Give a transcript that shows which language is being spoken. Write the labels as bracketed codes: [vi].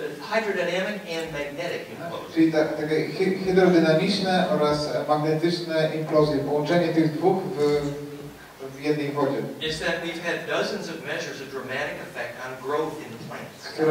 [en] hydrodynamic and magnetic implosion. [pl] czyli takie hydrodynamiczne oraz magnetyczne implozje, połączenie tych dwóch w jednej wodzie. [en] Is that we've had dozens of measures of dramatic effect on growth in plants.